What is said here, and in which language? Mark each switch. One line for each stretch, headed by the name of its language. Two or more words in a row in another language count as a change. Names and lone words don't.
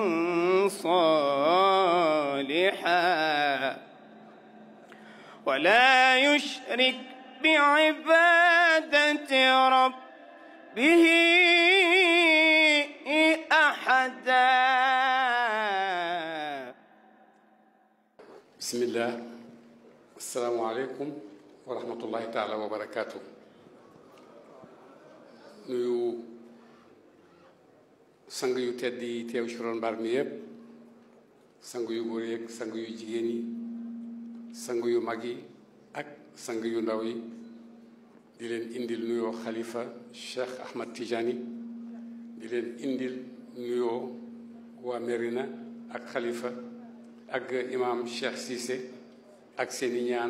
Arabic: صالحا ولا يشرك بعبادة ربه أحدا. بسم الله. السلام عليكم ورحمة الله تعالى وبركاته.
Wolof: nuyu sang yu tedd yi teew ci ron mbaar mi yëpp, sang yu góor yeeg sang yu jigéen yi, sang yu mag yi ak sang yu ndaw yi, di leen indil nuyoo xalifa Cheikh Ahmad Tijani, di leen indil nuyoo waa Merina ak xalifa ak imam Cheikh Cissé ak seeni ñaan.